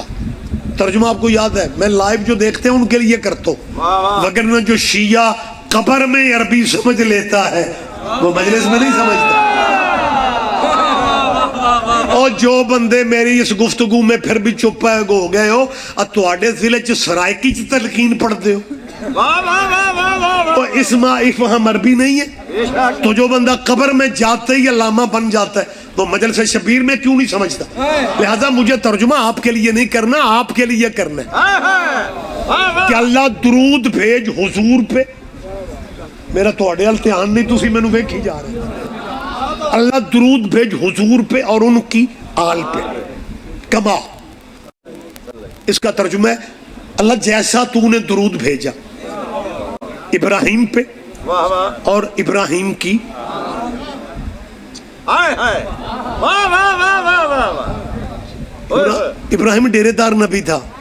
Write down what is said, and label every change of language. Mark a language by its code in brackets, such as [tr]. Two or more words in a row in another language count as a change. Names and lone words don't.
[ur] ترجمہ آپ کو یاد ہے, میں لائیو جو دیکھتے ہیں ان کے لیے کرتا ہوں, وگرنہ جو شیعہ قبر میں عربی سمجھ لیتا ہے وہ مجلس میں نہیں سمجھتا. اور جو بندے میری اس گفتگو میں پھر بھی چپ ہو گئے ہو [pa] تواڈے ضلع چ سرائکی چ [ur] تلقین پڑھتے ہو تو اسم عربی نہیں ہے, تو جو بندہ قبر میں جاتے ہی علامہ بن جاتا ہے وہ مجلس شبیر میں کیوں نہیں سمجھتا؟ لہذا مجھے ترجمہ آپ کے لیے نہیں کرنا, آپ کے لیے کرنا ہے کہ اللہ درود بھیج حضور پہ. [pa] میرا تواڈے ال دھیان نہیں, تسی مینوں ویکھی جا رہے ہیں. [ur] اللہ درود بھیج حضور پہ اور ان کی آل پہ. کما اس کا ترجمہ ہے اللہ جیسا تو نے درود بھیجا ابراہیم پہ اور ابراہیم کی. ابراہیم ڈیرے دار نبی تھا.